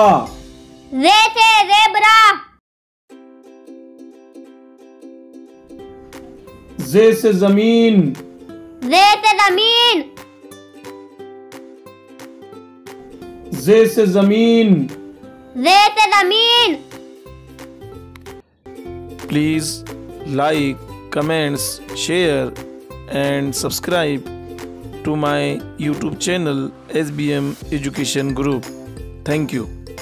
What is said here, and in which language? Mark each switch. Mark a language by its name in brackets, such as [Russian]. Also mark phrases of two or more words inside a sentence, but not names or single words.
[Hindi] जे से जेबरा। जे से जमीन। जे से जमीन। जे से जमीन। जे से जमीन। [English] Please like, comments, share and subscribe to my YouTube channel SBM Education Group. Thank you.